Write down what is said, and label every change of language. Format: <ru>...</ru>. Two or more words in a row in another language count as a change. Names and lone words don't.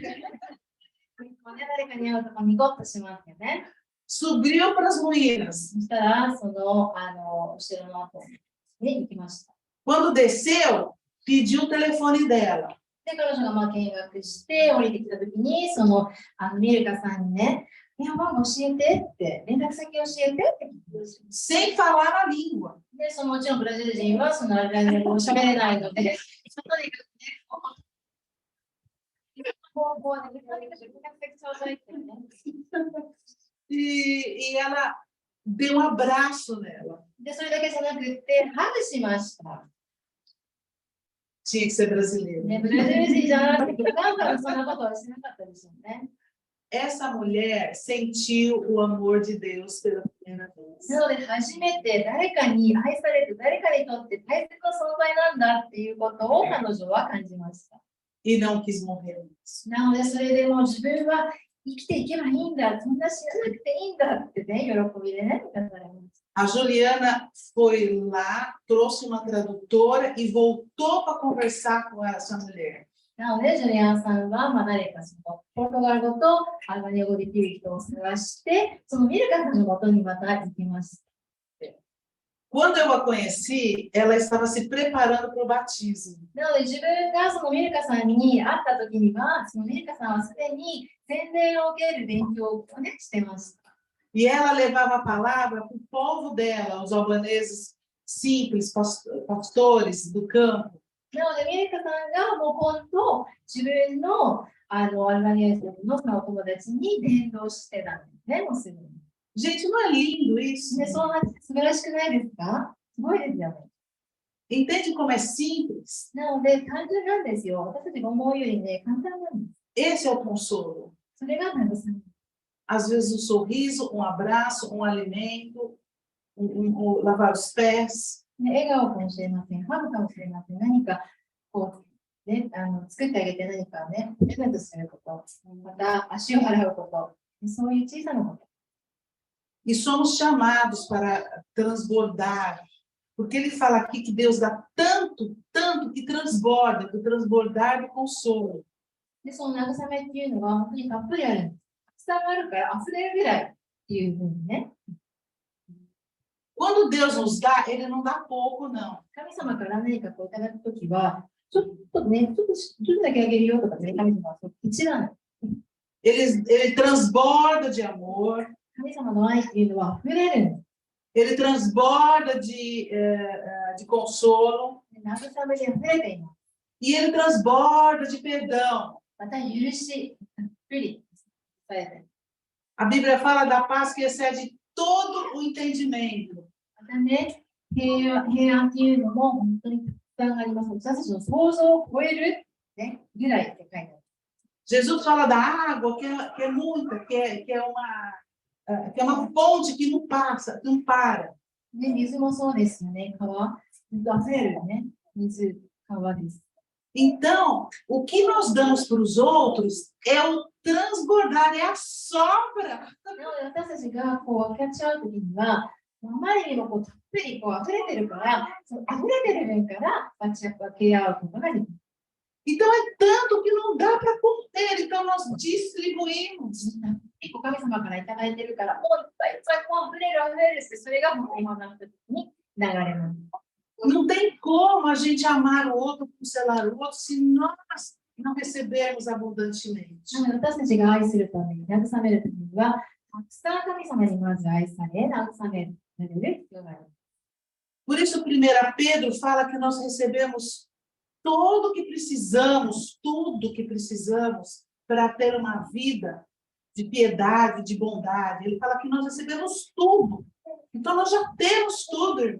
<ja>誰かに会うとニコッとしますよね。</ja> <pt>Subiu para as ruínas.</pt> <ja>そしたら、お城の後に行きました。</ja> <pt>Quando desceu, pediu o telefone dela.</pt> <ja>で、彼女が見学して降りてきたときに、ミルカさんにね、電話番号教えてって、連絡先教えてって聞いて、</ja> <pt>sem falar a língua.</pt> <ja>で、もちろんブラジル人はそのアルバニア語を喋れないので、とにかくね、</ja> <pt>E ela deu um abraço nela.</pt> <ja>で、それだけじゃなくて、ハグしました。</ja> <pt>Tinha que ser brasileiro.</pt> <ja>ね、ブラジル人じゃなくて、だからそんなことはしなかったですよね。</ja> <pt>Essa mulher sentiu o amor de Deus pela primeira vez.</pt> <ja>なので、初めて誰かに愛されて、誰かにとって大切な存在なんだっていうことを彼女は感じました。</ja> <pt>E não quis morrer.</pt> <ja>なので、それでも自分は生きていけばいいんだ、そんな死ななくていいんだってね、喜びでね、語られました。</ja> <pt>A Juliana foi lá, trouxe uma tradutora e voltou para conversar com essa mulher.</pt> <ja>なので、ジュリアンさんは、誰かポルトガル語とアルバニア語できる人を探して、そのミルカさんのもとにまた行きました。</ja> <pt>Quando eu a conheci, ela estava se preparando para o batismo.</pt> <ja>なので、自分がそのミルカさんに会った時には、そのミルカさんはすでに洗礼を受ける勉強をね、してました。</ja> <pt>E ela levava a palavra para o povo dela, os albaneses simples, pastores do campo.</pt> <ja>なので、ミルカさんがもう今度、自分のアルバニア人のそのお友達に伝道してたんですね、もうすぐに。</ja> <pt>Gente, não é lindo isso?</pt> <ja>で、そんな素晴らしくないですか？すごいですよね。</ja> <pt>Entende como é simples?</pt> <ja>なので、単純なんですよ。私たちが思うよりね、簡単なんです。</ja> <pt>Esse é o consolo.</pt> <ja>それが慰め。</ja> <pt>Às vezes um sorriso, um abraço, um alimento, lavar os pés.</pt> <ja>笑顔かもしれません。ハグかもしれません。何かこう、ね、作ってあげて何かね、プレゼントすること、また足を洗うこと、そういう小さなこと。</ja> <pt>E somos chamados para transbordar. Porque ele fala aqui que Deus dá tanto, tanto que transborda, do transbordar do consolo.</pt> <ja>で、その慰めっていうのは本当にたっぷりあるんです。たくさんあるから溢れるぐらいっていうふうにね。</ja> <pt>Quando Deus nos dá, ele não dá pouco, não.</pt> <ja>神様から何かこういただくときは、ちょっとだけあげるよとかね、神様は一段。</ja> <pt>Ele transborda de amor.</pt> <ja>神様の愛っていうのは溢れるんです。</ja> <pt>Ele transborda de consolo.</pt> <ja>慰めで溢れています。</ja> <pt>E ele transborda de perdão.</pt> <ja>また許し、たっぷりされて。</ja> <pt>A Bíblia fala da paz que excede todo o entendimento.</pt> <ja>またね、平安っていうのも本当にたくさんあります。私たちの想像を超える、ね、ぐらいって書いてある。</ja> <pt>Jesus fala da água que é muita, que é uma fonte que não passa, que não para.</pt> <ja>ね、水もそうですよね。川、溢れるね、水、川です。</ja> <pt>Então, o que nós damos para os outros é o transbordar, é a sobra.</pt> <ja>なので私たちがこう分かち合うときには、あまりにもこうたっぷりこう溢れてるから、その溢れてる面から分け合うことができる。</ja> <pt>Então, é tanto que não dá para conter, então nós distribuímos.</pt> <ja>結構神様からいただいてるから、もういっぱいいっぱいもう溢れるって、それがもう今の時に流れます。</ja> <pt>Não tem como a gente amar o outro, cancelar o outro, se nós não recebermos abundantemente. なので私たちが愛するために、慰めるためには、たくさん神様にまず愛され、慰められる必要があります。 Por isso, 1 Pedro fala que nós recebemos tudo que precisamos para ter uma vida de piedade, de bondade. Ele fala que nós recebemos tudo. Então, nós já temos tudo, irmãos.</pt>